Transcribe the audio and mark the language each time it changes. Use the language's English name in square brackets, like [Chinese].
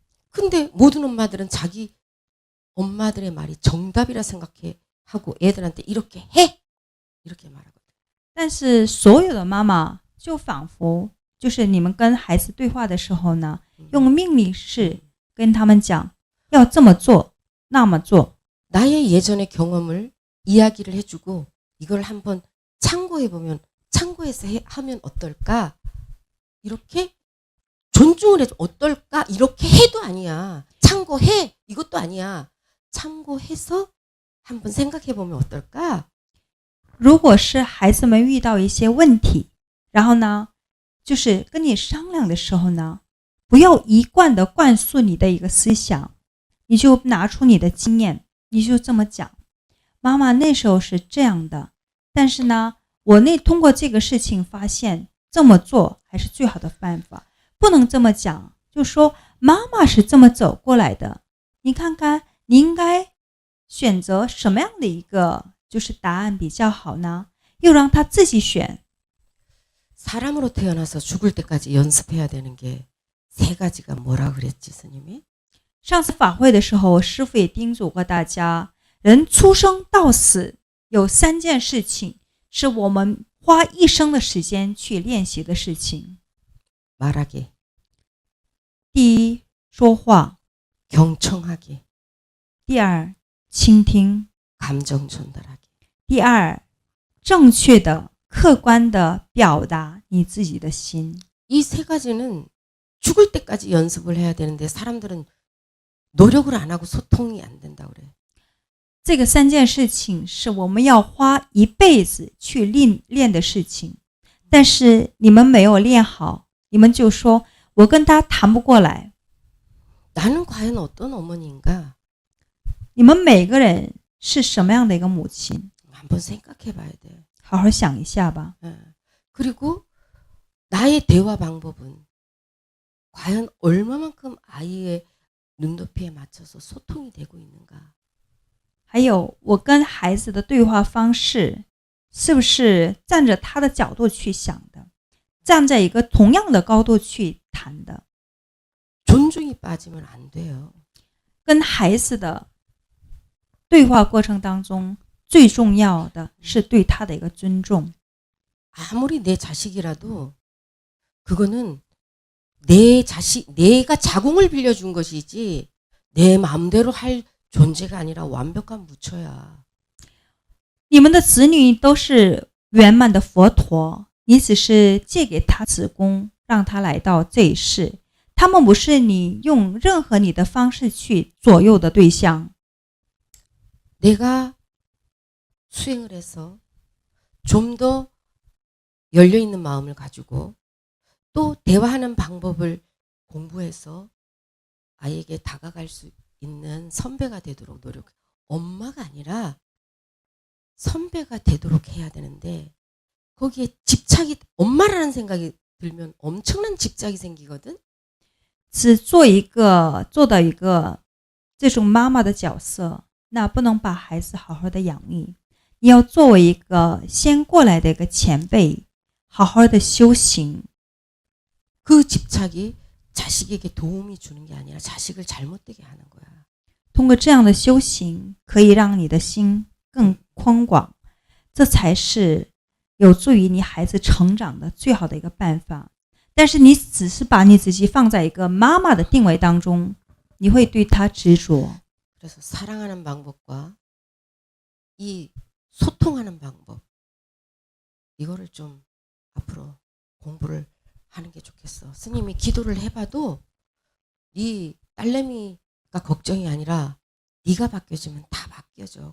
[Korean] 근데 모든 엄마들은 자기 엄마들의 말이 정답이라 생각해 하고 애들한테 이렇게 해 이렇게 말하거든. [Chinese] 但是所有的妈妈就仿佛就是你们跟孩子对话的时候呢，用命令式跟他们讲要这么做那么做。 [Korean] 나의 예전의 경험을 이야기를 해주고 이걸 한번 참고해보면 참고해서 하면 어떨까? 이렇게 존중을 해줘. 어떨까? 이렇게 해도 아니야. 참고해. 이것도 아니야. 참고해서 한번 생각해보면 어떨까? [Chinese] 如果是孩子们遇到一些问题，然后呢，就是跟你商量的时候呢，不要一贯的灌输你的一个思想，你就拿出你的经验，你就这么讲。妈妈那时候是这样的，但是呢，我通过这个事情发现这么做还是最好的办法，不能这么讲，就说妈妈是这么走过来的，你看看你应该选择什么样的一个就是答案比较好呢？又让他自己选。 [Korean] 사람으로 태어나서 죽을 때까지 연습해야 되는 게 세 가지가 뭐라 그랬지, 스님이? [Chinese] 上次法会的时候，师父也叮嘱过大家，人出生到死有3件事情是我们花一生的时间去练习的事情。 [Korean] 말하기, [Chinese] 第一，说话； [Korean] 경청하기, [Chinese] 第二，倾听； [Korean] 감정 전달하기. [Chinese] 第二，正确的、客观的表达你自己的心。 [Korean] 이 세 가지는 죽을 때까지 연습을 해야 되는데 사람들은 노력을 안 하고 소통이 안 된다고 그래. [Chinese] 这个3件事情是我们要花一辈子去练的事情，但是你们没有练好，你们就说我跟他谈不过来。 [Korean] 나는 과연 어떤 어머니인가? [Chinese] 你们每个人是什么样的一个母亲？ [Korean] 한번 생각해 봐야 돼. [Chinese] 好好想一下吧。 [Korean] 그리고 나의 대화 방법은 과연 얼마만큼 아이의 눈높이에 맞춰서 소통이 되고 있는가? [Chinese] 还有我跟孩子的对话方式是不是站着他的角度去想的，站在一个同样的高度去谈的。 [Korean] 존중이 빠지면 안 돼요. [Chinese] 跟孩子的对话过程当中，最重要的是对他的一个尊重。 [Korean] 아무리 내 자식이라도 그거는 내가 자궁을 빌려준 것이지 내 마음대로 할 존재가 아니라 완벽한 무처야. [Chinese] 你们的子女都是圆满的佛陀，你只是借给他子宫，让他来到这一世，他们不是你用任何你的方式去左右的对象。 [Korean] 내가 수행을 해서 좀 더 열려있는 마음을 가지고 또 대화하는 방법을 공부해서 아이에게 다가갈 수 있는 선배가 되도록 노력해. 엄마가 아니라 선배가 되도록 해야 되는데 거기에 집착이 엄마라는 생각이 들면 엄청난 집착이 생기거든. [Chinese] 只做到一个这种妈妈的角色，那不能把孩子好好的养育。你要作为一个先过来的一个前辈，好好的修行。 [Korean] 그 집착이 자식에게 도움이 주는 게 아니라 자식을 잘못되게 하는 거야. [Chinese] 通过这样的修行，可以让你的心更宽广，这才是有助于你孩子成长的最好的一个办法。但是你只是把你自己放在一个妈妈的定位当中，你会对他执着。 [Korean] 그래서 사랑하는 방법과 이 소통하는 방법 이거를 좀 앞으로 공부를 하는 게 좋겠어. 스님이 기도를 해봐도 네 딸내미가 걱정이 아니라 네가 바뀌어지면 다 바뀌어져.